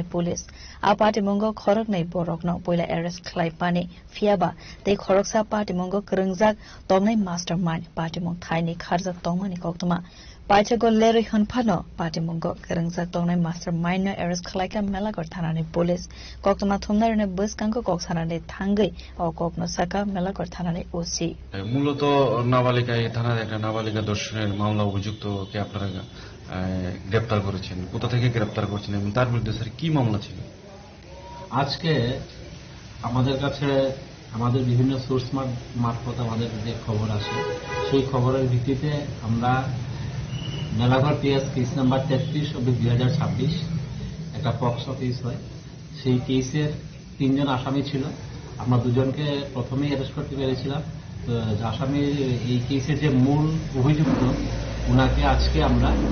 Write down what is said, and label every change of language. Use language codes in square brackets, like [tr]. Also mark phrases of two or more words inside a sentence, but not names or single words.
[trp] पुलिस आ पार्टी मंग खरक नै बरकनो पहिला एरेस्ट खलायपानि फियाबा तै खरकसा पार्टी मंग करंजाक तंगनाय [en] master mind [trp] पार्टी मंग थाइनि खारजाक तंगमानि कोक्तमा पाइचगो लेरै हनफानो पार्टी मंग करंजाक तंगनाय [en] master mind [trp] एरेस्ट खलायका मेलागर थानानि पुलिस कोक्तमा थुमनारने बसकांगो कक्सानानि थांगै अ कोक्नो साका मेलागर थानानि ओसी [bn] মূলত নাবালিকা এই থানার একটা নাবালিকা ধর্ষণের মামলা অভিযুক্তকে আপনারা গ্রেপ্তার করেছেন কোথা থেকে গ্রেপ্তার করেছেন এবং তার বিরুদ্ধে স্যার কি মামলা ছিল? আজকে আমাদের কাছে আমাদের বিভিন্ন সোর্স মারফত আমাদের যে খবর আসে সেই খবরের ভিত্তিতে আমরা মেলাঘর [en] PS case number [bn] 33/2026 একটা পক্সো কেস হয় সেই কেসের 3 জন আসামি ছিল আমরা দুজনকে প্রথমেই অ্যারেস্ট করতে পেরেছিলাম আসামি এই কেসের যে মূল অভিযুক্ত উনাকে আজকে আমরা